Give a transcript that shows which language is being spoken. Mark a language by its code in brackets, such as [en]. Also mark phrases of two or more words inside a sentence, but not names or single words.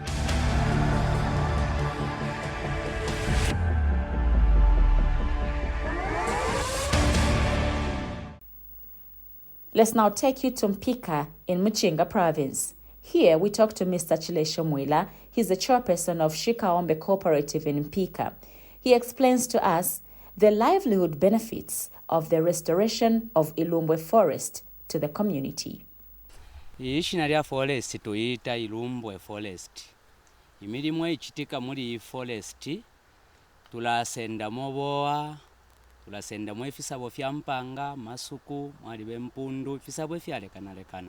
[en] Let's now take you to Mpika in Muchinga province. Here we talk to Mr. Chilesho Mwila. He's the chairperson of Shikaombe Cooperative in Mpika. He explains to us the livelihood benefits of the restoration of Ilumbwe forest to the community. [bem] Ishina lya forest tuyita Ilumbwe forest. Imirimu echitika muri forest tulasenda moboa, tulasenda mu efisabo fya mpanga, masuku, mwali bempundu, efisabo fyalekanalekana.